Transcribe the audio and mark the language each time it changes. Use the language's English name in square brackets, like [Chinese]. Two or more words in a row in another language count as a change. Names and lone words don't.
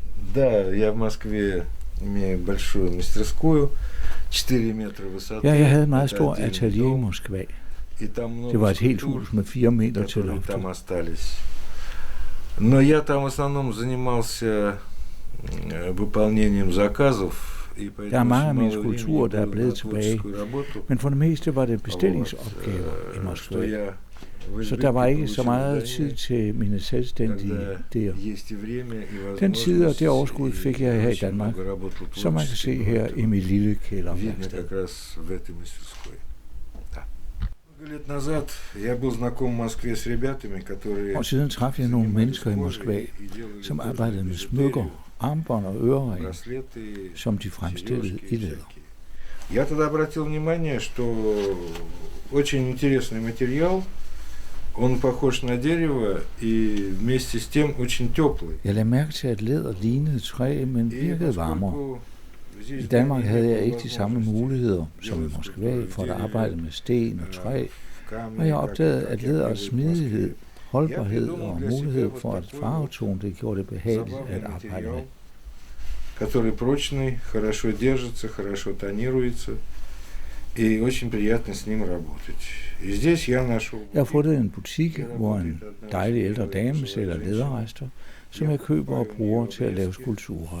[Russian] Да, я в Москве имею большую мастерскую, 4 метра высоты. [Danish] Ja, jeg havde en meget stor atelier i Moskva. [Russian] И там много [Danish] Det var et helt [Russian] скульптур, [Danish] hus med 4 meter til [Russian] которые [Danish] loftet. [Russian] там остались. Но я там в основном занимался выполнением заказов. [Danish] Der er mange af mine skulpturer, der er blevet tilbage, men for det meste var det bestillingsopgaver i Moskva. Så der var ikke så meget tid til mine selvstændige der. Den tid og det overskud fik jeg her i Danmark, som man kan se her i mit lille kælderværksted. Og siden traf jeg nogle mennesker i Moskva, som arbejdede med smykker, armbånd og øreringe, som de fremstillede i læder. [Russian] Я тогда обратил внимание, что очень интересный материал, он похож на дерево и вместе с тем очень теплый. [Danish] Jeg lagde mærke til, at læder lignede træ, men virkede varmere. I Danmark havde jeg ikke de samme muligheder som i Moskva for at arbejde med sten og træ, og jeg opdagede, at læderets smidighed, holdbarhed og mulighed for at farvetone det gjorde det behageligt at arbejde med. [Russian] Который прочный, хорошо держится, хорошо тонируется, и очень приятно с ним работать. И здесь я нашел... [Danish] Jeg har fundet en butik, hvor en dejlig ældre dame sælger læderrester, som jeg køber og bruger til at lave skulpturer.